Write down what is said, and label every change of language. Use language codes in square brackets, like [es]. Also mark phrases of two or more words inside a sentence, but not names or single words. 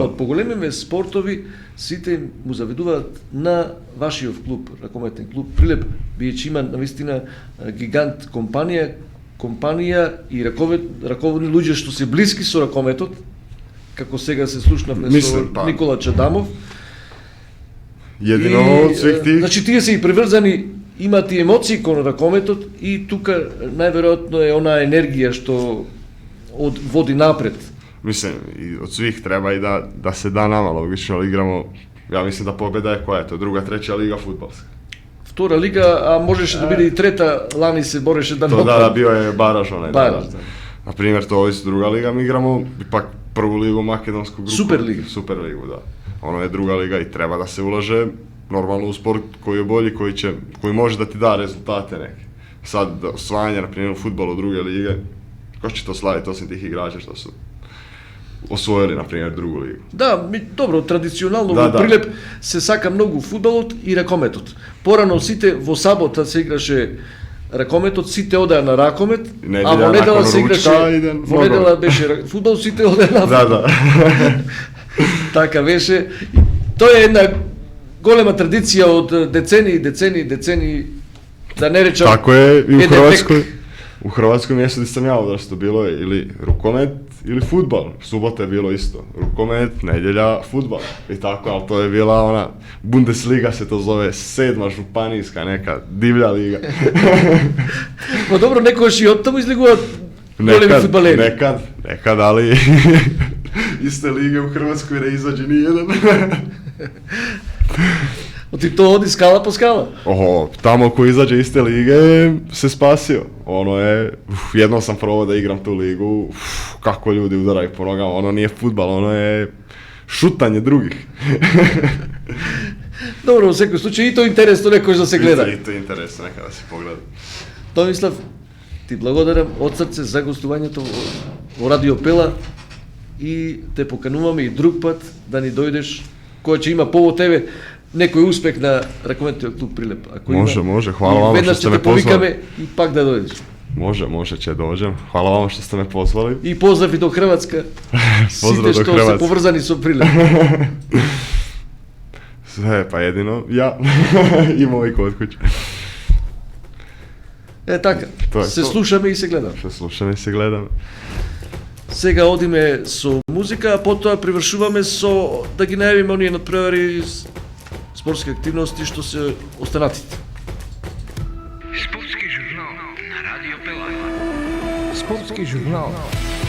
[mk] Од поголемиве спортови сите му завидуваат на вашиот клуб, ракометен клуб Прилеп, бидејќи има навистина гигант компанија и раководни луѓе што се блиски со ракометот, како сега се слушнавме со Мислам, па. Никола Чадамов. [hr] Jedino od svih tih... [mk] Значи тие се и приврзани, имаат и емоции кон ракометот и тука најверојатно е онаа енергија што води напред. [hr] Mislim, i od svih treba i da se da nama, logično, ali igramo, ja mislim da pobjeda je koja je to, druga, treća liga fudbalska. [mk] Втора лига, а можеше да биде и трета, лани се бореше да [hr] To da, bio je baraž onaj. Baraž, da. da. Na primjer, to je druga liga, mi igramo ipak prvu ligu makedonsku grupu. Superligu. Superligu, da. Ono je druga liga i treba da se ulaže normalno u sport koji je bolji, koji može da ti da rezultate neke. Sad, osvajanje, na primjer, u fudbalu druge lige, ko će to slaviti osim tih igrača što su osvojili, na primjer, drugu ligu. [mk] Да, добро, традиционално Да, во да. Прилеп се сака многу фудбалот и ракометот. Порано сите во сабота се играше ракометот, сите одеа на ракомет, Неделја а во недела [hr] након [mk] се [hr] ручка [mk] играше, [hr] иде [mk] во [hr] ногомет. [mk] недела беше фудбал, сите одеа на [hr] Da, da. [mk] Така беше. И тоа е една голема традиција од децении, да не речам. [hr] Tako je i u Jedan Hrvatskoj. U Hrvatskoj mjestu gdje sam ja odrastao bilo je ili rukomet ili fudbal. Subota je bilo isto. Rukomet, nedjelja, fudbal. I tako, ali to je bila ona, Bundesliga se to zove, 7. županijska neka divlja liga. [mk] Но добро, некојаш и од таму излегуваат големи фудбалери. [hr] Nekad, ali iste lige u Hrvatskoj ne izađe ni jedan. [mk] Оти тоа оди скала по скала. [hr] Oho, tamo ko izađe iste lige se spasio. ono je, jednom sam probao da igram tu ligu, kako ljudi udaraju po nogama, ono nije fudbal, ono je šutanje drugih. Dobro, u svakom slučaju i to interesno nekoš da se gleda. I to je interesno, neka da se pogleda. [mk] Томислав, ти благодарам од срце за гостувањето во Радио Пела и те покануваме и друг пат да ни дојдеш, кој ќе има повод тебе некој успех на ракометниот клуб Прилеп. Ако Може, [hr] hvala vama što ste me pozvali. [mk] Веднаш ќе те повикаме и пак да дојдеш. [hr] Može će dođem. Hvala vam što ste me pozvali. [mk] И поздрав и до Хрватска. [hr] Pozdrav [mk] Сите [hr] do [mk] што се [hr] Hrvatske. [mk] поврзани со Прилеп. [hr] Sve, pa jedino ja i moj kod kuće. [mk] Така, Тоа е се тоа. слушаме и се гледаме. [hr] Što slušam i se gledam. [mk] Сега одиме со музика, а потоа привршуваме со да ги најавиме оние надпревари спортски активности што се останатите. Спортски журнал на Радио Пела. [hr] Sportski žurnal